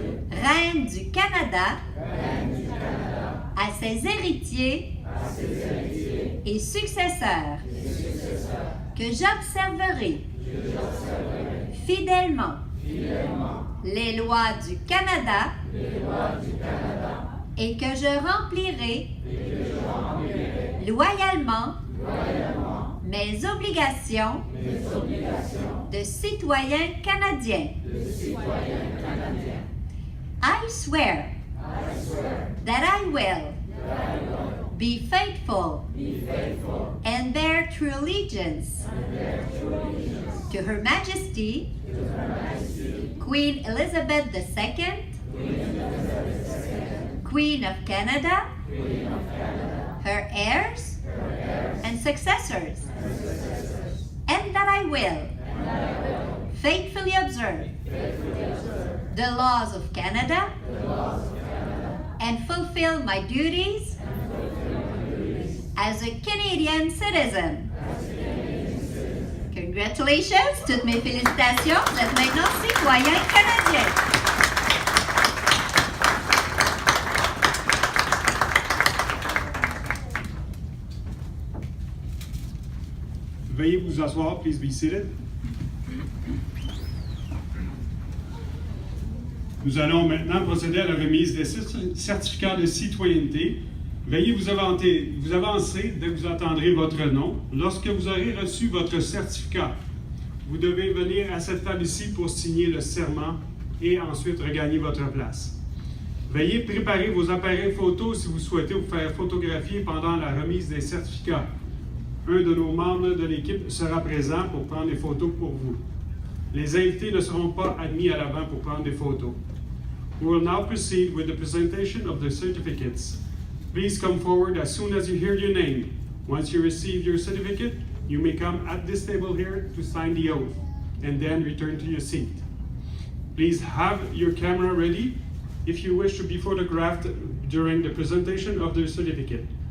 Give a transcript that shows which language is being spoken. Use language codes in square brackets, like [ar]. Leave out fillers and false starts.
[fr] Reine du Canada, à ses héritiers et successeurs, que j'observerai fidèlement les lois du Canada et que je remplirai loyalement mes obligations de citoyen canadien. [en] I swear that I will be faithful and bear true allegiance to Her Majesty, Queen Elizabeth II, Queen of Canada, her heirs and successors, and that I will faithfully observe the laws of Canada and fulfill my duties as a Canadian citizen. Congratulations, [fr] toutes mes félicitations, vous êtes maintenant citoyen canadien. Veuillez vous asseoir, [en] please be seated. [fr] Nous allons maintenant procéder à la remise des certificats de citoyenneté. Veuillez vous avancer dès que vous entendrez votre nom. Lorsque vous aurez reçu votre certificat, vous devez venir à cette table ici pour signer le serment et ensuite regagner votre place. Veuillez préparer vos appareils photo si vous souhaitez vous faire photographier pendant la remise des certificats. un de nos membres de l'équipe sera présent pour prendre des photos pour vous. Les invités ne seront pas admis à l'avant pour prendre des photos. [en] We will now proceed with the presentation of the certificates. Please come forward as soon as you hear your name. Once you receive your certificate, you may come at this table here to sign the oath, and then return to your seat. Please have your camera ready if you wish to be photographed during the presentation of the certificate.